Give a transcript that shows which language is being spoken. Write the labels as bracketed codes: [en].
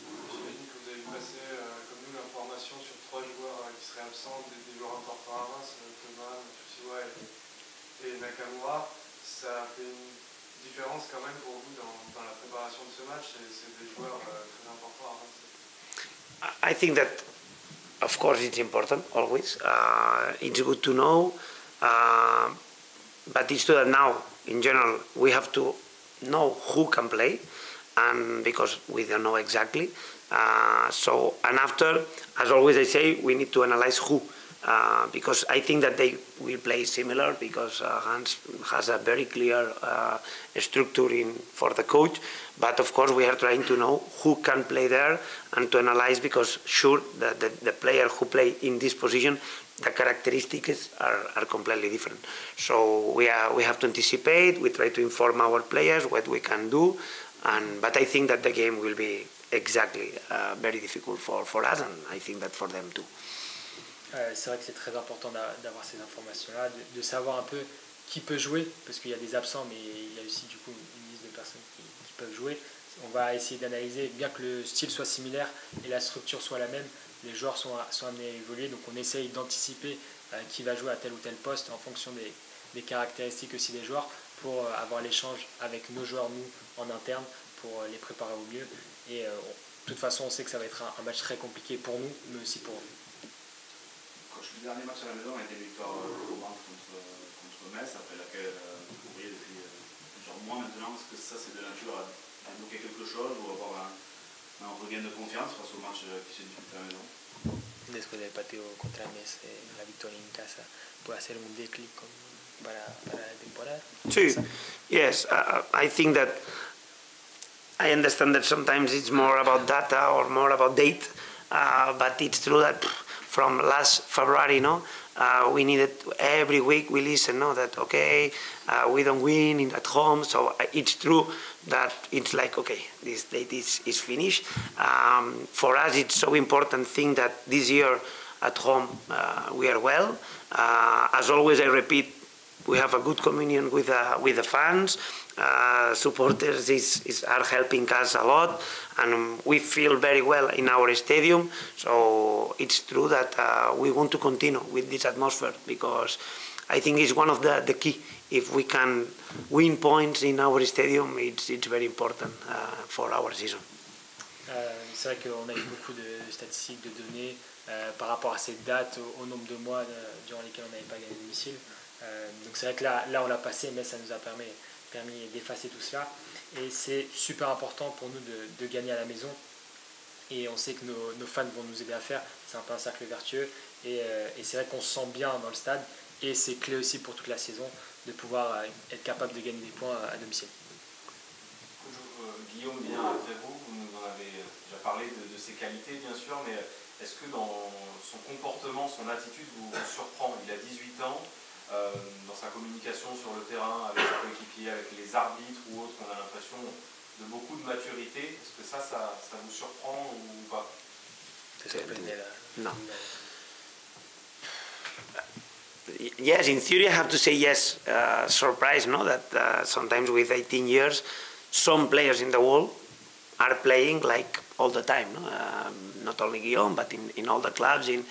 [fr] J'imagine que vous avez passé, comme nous, l'information sur 3 joueurs qui seraient absents, des joueurs importants à Reims, Thomas, Matsushima et Nakamura. Ça fait une différence quand même pour vous dans la préparation de ce match, c'est des joueurs très importants à Reims. [en] I think that, of course, it's important always. It's good to know, but it's true that now, in general, we have to know who can play, and because we don't know exactly. And after, as always I say, we need to analyze who. Because I think that they will play similar, because Hans has a very clear structure for the coach. But of course we are trying to know who can play there and to analyze, because sure the player who play in this position, the characteristics are completely different. So we have to anticipate, we try to inform our players what we can do, but I think that the game will be exactly very difficult for us, and I think that for them too. [fr] C'est vrai que c'est très important d'avoir ces informations-là, de savoir un peu qui peut jouer, parce qu'il y a des absents, mais il y a aussi du coup une liste de personnes qui peuvent jouer. On va essayer d'analyser, bien que le style soit similaire et la structure soit la même, les joueurs sont amenés à évoluer, donc on essaye d'anticiper qui va jouer à tel ou tel poste en fonction des caractéristiques aussi des joueurs, pour avoir l'échange avec nos joueurs, nous, en interne, pour les préparer au mieux. Et de toute façon, on sait que ça va être un match très compliqué pour nous, mais aussi pour eux. Le dernier match à la maison a été une victoire probante contre Metz, après laquelle vous courriez depuis plusieurs mois maintenant. Est-ce que ça, c'est de nature à débloquer quelque chose ou avoir un regain de confiance face au match qui se dispute à la maison? [es] Después del partido contra Metz, la victoria en casa puede hacer un déclic para la temporada. Sí, [en] yes, I think that I understand that sometimes it's more about data or more about date, but it's true that from last February, we needed, every week we listen, that okay, we don't win at home, so it's true that it's like, okay, this date is finished. For us, it's so important thing that this year at home we are well. As always, I repeat, we have a good communion with the fans. Supporters are helping us a lot, and we feel very well in our stadium. So it's true that we want to continue with this atmosphere, because I think it's one of the key. If we can win points in our stadium, it's very important for our season. [fr] C'est vrai qu'on a eu beaucoup de statistiques, de données par rapport à cette date, au nombre de mois durant lesquels on n'avait pas gagné de domicile. Donc c'est vrai que là on l'a passé, mais ça nous a permis d'effacer tout cela. Et c'est super important pour nous de gagner à la maison. Et on sait que nos fans vont nous aider à faire. C'est un peu un cercle vertueux. Et c'est vrai qu'on se sent bien dans le stade. Et c'est clé aussi pour toute la saison de pouvoir être capable de gagner des points à domicile. Guillaume, bien après vous nous en avez déjà parlé de ses qualités bien sûr, mais est-ce que dans son comportement, son attitude vous surprend? Il a 18 ans. Dans sa communication sur le terrain avec ses coéquipiers, avec les arbitres ou autres, on a l'impression de beaucoup de maturité. Est-ce que ça vous surprend ou pas? [en] No. Yes, in theory I have to say yes, surprised, that sometimes with 18 years some players in the world are playing like all the time, not only Guillaume, but in all the clubs.